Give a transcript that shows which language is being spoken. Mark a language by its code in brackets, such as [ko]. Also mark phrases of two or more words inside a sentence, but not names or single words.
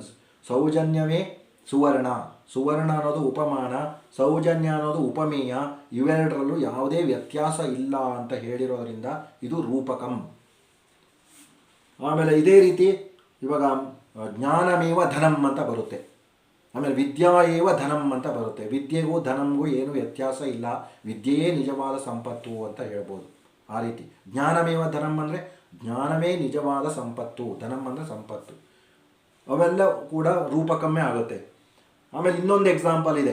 [kn] ಸೌಜನ್ಯವೇ ಸುವರ್ಣ, ಸುವರ್ಣ ಅನ್ನೋದು ಉಪಮಾನ, ಸೌಜನ್ಯ ಅನ್ನೋದು ಉಪಮೇಯ. ಇವೆರಡರಲ್ಲೂ ಯಾವುದೇ ವ್ಯತ್ಯಾಸ ಇಲ್ಲ ಅಂತ ಹೇಳಿರೋದ್ರಿಂದ ಇದು ರೂಪಕಂ. ಆಮೇಲೆ ಇದೇ ರೀತಿ ಇವಾಗ [sa] ಜ್ಞಾನಮೇವ ಧನಂ [kn] ಅಂತ ಬರುತ್ತೆ. ಆಮೇಲೆ [sa] ವಿದ್ಯಾ ಏವ ಧನಂ [kn] ಅಂತ ಬರುತ್ತೆ. ವಿದ್ಯೆಗೂ ಧನಂಗೂ ಏನು ವ್ಯತ್ಯಾಸ ಇಲ್ಲ, ವಿದ್ಯೆಯೇ ನಿಜವಾದ ಸಂಪತ್ತು ಅಂತ ಹೇಳ್ಬೋದು. ಆ ರೀತಿ [sa] ಜ್ಞಾನಮೇವ ಧನಂ [kn] ಅಂದರೆ ಜ್ಞಾನವೇ ನಿಜವಾದ ಸಂಪತ್ತು, ಧನಂ ಅಂದರೆ ಸಂಪತ್ತು. ಅವೆಲ್ಲ ಕೂಡ ರೂಪಕಮ್ಮೇ ಆಗುತ್ತೆ. ಆಮೇಲೆ ಇನ್ನೊಂದು ಎಕ್ಸಾಂಪಲ್ ಇದೆ.